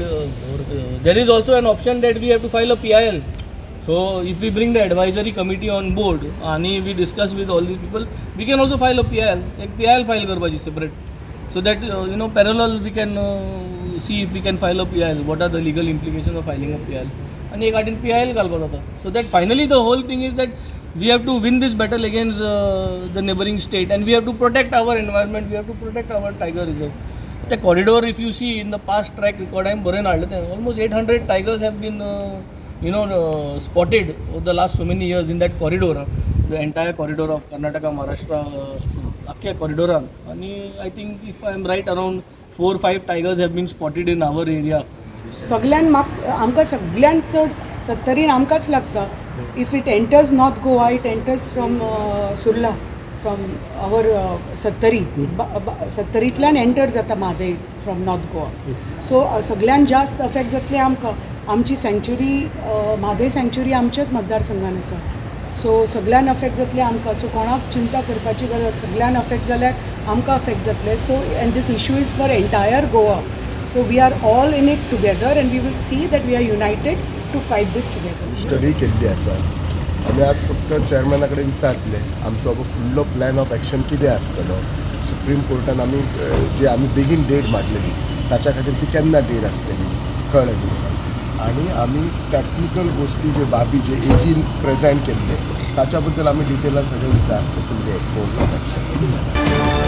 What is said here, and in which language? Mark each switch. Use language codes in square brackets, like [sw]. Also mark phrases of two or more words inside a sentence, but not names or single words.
[en] There is also an option that we have to file a PIL. So if we bring the advisory committee on board and we discuss with all these people, we can also file a PIL. Like PIL file karbaji separate. So that parallel we can see if we can file a PIL. What are the legal implications of filing a PIL? [kok] And एक आठ PIL घालपाक जाता. [en] So that finally the whole thing is that we have to win this battle against the neighboring state, and we have to protect our environment. We have to protect our tiger reserve. The corridor, if you see in the past track record, I am almost 800 tigers have been spotted over the last so many years in that corridor, the entire corridor of Karnataka, Maharashtra, Akkya corridor. And I think if I am right, around 4 or 5 tigers have been spotted in our area. [kok] आमकां सगळ्यांत चड सत्तरीन आमकांच लागता. [en] If it enters North Goa, it enters from Surla, from our [kok] सत्तरींतल्यान एंटर जाता म्हादय [en] from North Goa. [kok] So सगळ्यान जास्त अफेक्ट जातले आमकां. आमची सँच्युरी म्हादय सँच्युरी आमच्याच मतदारसंघान आसा. सो सगळ्यान अफेक्ट जातले आमकां. सो कोणाक चिंता करपाची गरज, सगळ्यान अफेक्ट जाल्यार आमकां अफेक्ट जातले. [en] So and this issue is for entire Goa. So we are all in it together, and we will see that we are united to fight this together. [kok] स्टडी केल्ली आसा. आमी आज फक्त चेअरमॅना कडेन विचारले आमचो फुडलो [en] plan of action [kok] कितें आसतलो. सुप्रीम कोर्टान आमी बेगीन डेट मारलेली, ताच्या खातीर ती केन्ना डेट आसतली कळ्ळें. आनी आमी टॅक्निकल गोश्टी जे बाबी जे एजीन प्रेजेंट केल्ले ताच्या बद्दल आमी डिटेलान सगळें विचारले फुडले [en] course of action.